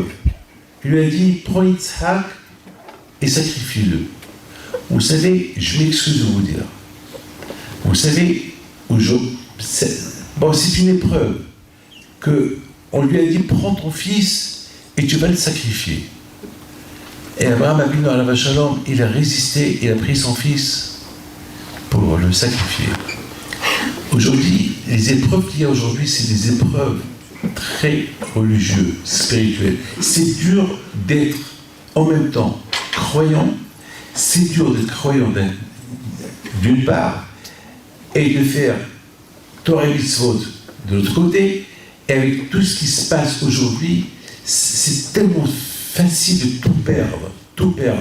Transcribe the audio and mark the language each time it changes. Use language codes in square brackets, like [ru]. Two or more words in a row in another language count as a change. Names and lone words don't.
[fr] Il lui a dit, prends Yitzhak et sacrifie-le. Vous savez, je m'excuse de vous dire, vous savez, c'est une épreuve qu'on lui a dit, prends ton fils et tu vas le sacrifier. Et Abraham Avinu [he] עליו שלום, [fr] il a résisté, il a pris son fils pour le sacrifier. Aujourd'hui, les épreuves qu'il y a aujourd'hui, c'est des épreuves très religieuses, spirituelles. C'est dur d'être en même temps croyant, c'est dur d'être croyant d'une part, et de faire Torah et Mitzvot de l'autre côté, et avec tout ce qui se passe aujourd'hui, c'est tellement facile de tout perdre, tout perdre.